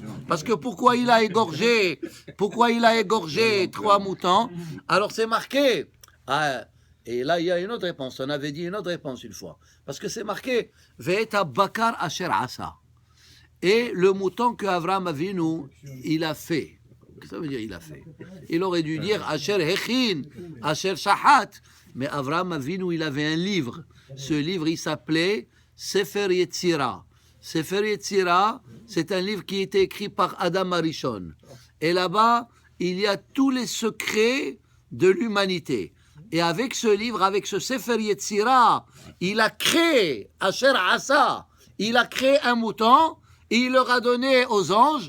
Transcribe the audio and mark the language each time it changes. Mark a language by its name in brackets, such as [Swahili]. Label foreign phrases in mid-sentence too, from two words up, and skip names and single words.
[French] Parce que pourquoi il a égorgé 3 moutons? Alors c'est marqué. Ah, et là il y a une autre réponse. On avait dit une autre réponse une fois. Parce que c'est marqué [Hebrew] ואת הבקר אשר עשה. [French] Et le mouton que Avraham Avinu, il a fait. Qu'est-ce que ça veut dire il a fait? Il aurait dû dire [Hebrew] אשר הכין אשר שחט. [French] Mais Avraham Avinu, il avait un livre. Ce livre, il s'appelait Sefer Yetzira. Sefer Yetzira, c'est un livre qui a été écrit par Adam Arishon. Et là-bas, il y a tous les secrets de l'humanité. Et avec ce livre, avec ce Sefer Yetzira, il a créé, [Hebrew] אשר עשה, [French] il a créé un mouton et il leur a donné aux anges.